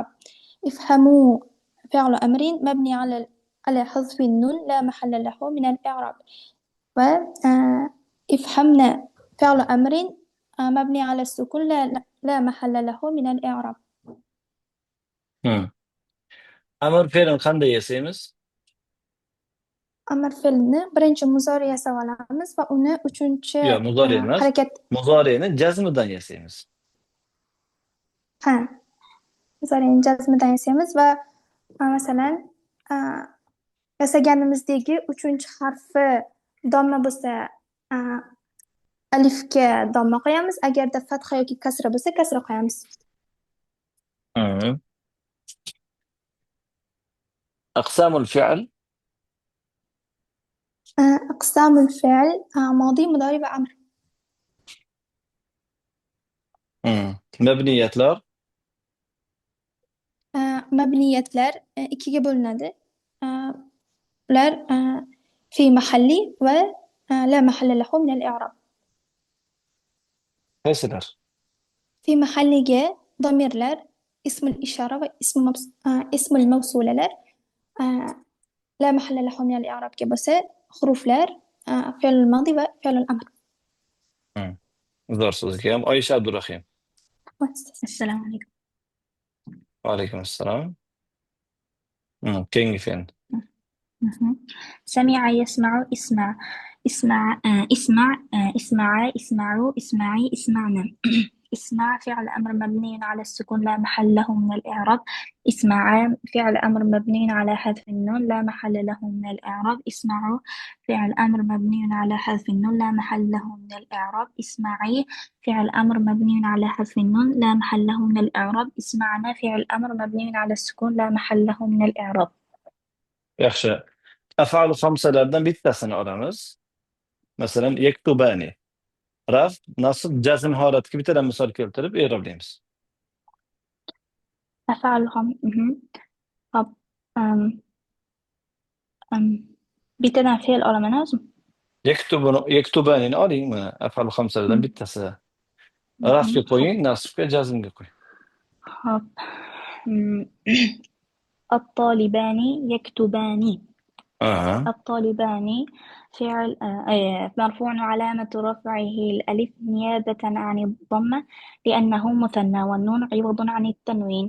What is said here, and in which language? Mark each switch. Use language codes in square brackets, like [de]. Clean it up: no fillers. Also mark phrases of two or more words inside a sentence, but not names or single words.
[ar] افهموا فعل أمر مبني على حذف النون لا محل له من الإعراب. افهمنا فعل أمر مبني على السكون لا محل له من الإعراب. أمر فعل [uz] qanday yasaymiz? Amr fe'lini birinchi muzori yasab olamiz va uni uchinchi Yo'q, muzori emas. harakat Muzorini jazmidan yasaymiz. muzorini jazmidan yasaymiz va masalan yasaganimizdagi uchinchi harfi domla bo'lsa alifga domla qo'yamiz, agarda fatha yoki kasra bo'lsa kasra qo'yamiz. [ar] أقسام الفعل. أقسام الفعل ماضي مضارع وأمر. [uz] Mabniyatlar. Mabniyatlar ikkiga bo'linadi. Ular [ar] في محل [uz] va [ar] لا محل له من الإعراب. [uz] Qaysilar? [ar] في محلga [uz] domirlar, [ar] اسم الإشارة [uz] va [ar] اسم الموصولlar لا محل له من الإعرابga, حروفlar فعل الماضي وفعل الأمر. [uz] Zo'r so'z ekan. Oyisha Abdurahim. [ar] السلام عليكم. [uz] Alaykum assalom. Keyingi fe'l. [ar] سمع يسمع اسمع اسمع اسمع اسمعا اسمعوا اسمعي اسمعنا اسمع فعل أمر مبني على السكون لا محل له من الإعراب. اسمعا فعل أمر مبني على حذف النون لا محل له من الإعراب. اسمعوا فعل أمر مبني على حذف النون لا محل له من الإعراب. اسمعي فعل أمر مبني على حذف النون لا محل له من الإعراب. اسمعنا فعل أمر مبني على السكون لا محل له من الإعراب. [uz] Yaxshi. [ar] أفعال خمسةlardan [uz] bittasini olamiz. Masalan, yaktubani. Raf, nasb, jazm holatiga bittadan misol keltirib i'roblaymiz. أفعلهم طب bittadan fe'l olaman o'zim. Yaktubanini oling, mana [ar] أفعال خمسةlardan [uz] bittasi. Rafga qo'ying, nasbga, jazmga qo'ying. Hop. [ar] الطالبان يكتبان. الطالبان فعل مرفوع علامة رفعه الألف نيابة عن الضمة لأنه مثنى والنون عوض عن التنوين.